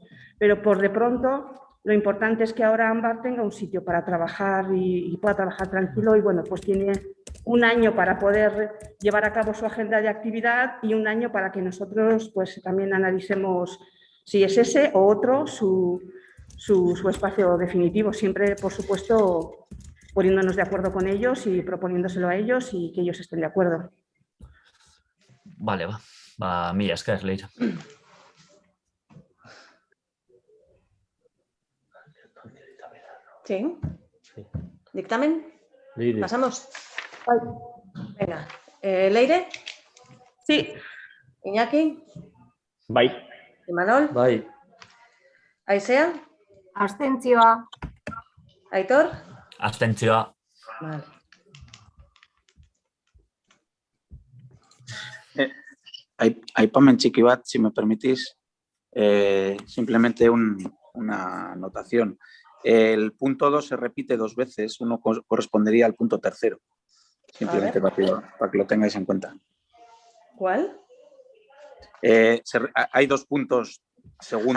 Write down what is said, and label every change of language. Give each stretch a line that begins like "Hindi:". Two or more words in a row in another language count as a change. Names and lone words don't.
Spanish: Pero por de pronto, lo importante es que ahora Ámbar tenga un sitio para trabajar y pueda trabajar tranquilo, y bueno, pues tiene 1 año para poder llevar a cabo su agenda de actividad y 1 año para que nosotros pues también analicemos si es ese o otro su su espacio definitivo, siempre, por supuesto, poniéndonos de acuerdo con ellos y proponiéndoselo a ellos y que ellos estén de acuerdo. Vale,
Basque: ba, mila esker, Leire.
Spanish: Sí. ¿Dictamen? Leire. ¿Pasamos? Venga. Leire, Sí, Iñaki,
Basque: Bai. Imanol, Bai. Aisea, Abstentzioa. Aitor. Abstentzioa.
Spanish: Vale.
Basque: Aipamen txiki bat,
Spanish: si me permitís, simplemente una anotación. El punto 2 se repite 2 veces, uno correspondería al punto 3, simplemente para que lo tengáis en cuenta. ¿Cuál? Hay 2 puntos segundo.